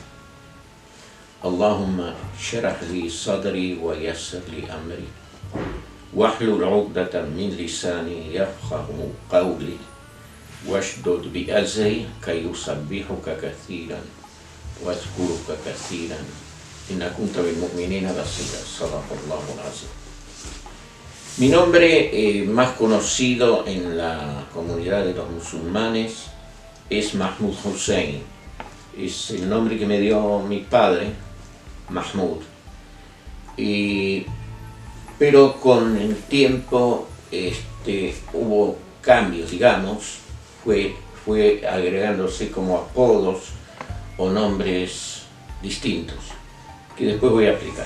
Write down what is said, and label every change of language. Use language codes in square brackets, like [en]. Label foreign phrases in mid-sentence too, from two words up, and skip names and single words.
[ar] اللهم اشرح لي صدري ويسر لي أمري واحلل عقدة من لساني يفقه قولي واشدد بأزري كي يسبحك كثيرا واذكرك كثيرا إن كنت بالمؤمنين بصيرا. صدق الله العظيم. [es] Mi nombre más conocido en la comunidad de los musulmanes es Mahmoud Hussein. Es el nombre que me dio mi padre, Mahmoud. Pero con el tiempo hubo cambios, digamos, fue agregándose como apodos o nombres distintos, que después voy a explicar.